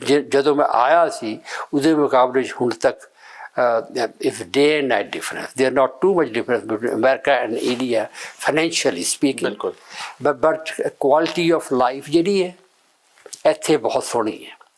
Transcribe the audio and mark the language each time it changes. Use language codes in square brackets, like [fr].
[pa] ਜਦੋਂ ਮੈਂ ਆਇਆ ਸੀ ਉਹਦੇ ਮੁਕਾਬਲੇ 'ਚ ਹੁਣ ਤੱਕ [en] it's day and night difference. There are not too much difference between America and India financially speaking. But quality of life [pa] ਜਿਹੜੀ ਹੈ ਇੱਥੇ ਬਹੁਤ ਸੋਹਣੀ ਹੈ।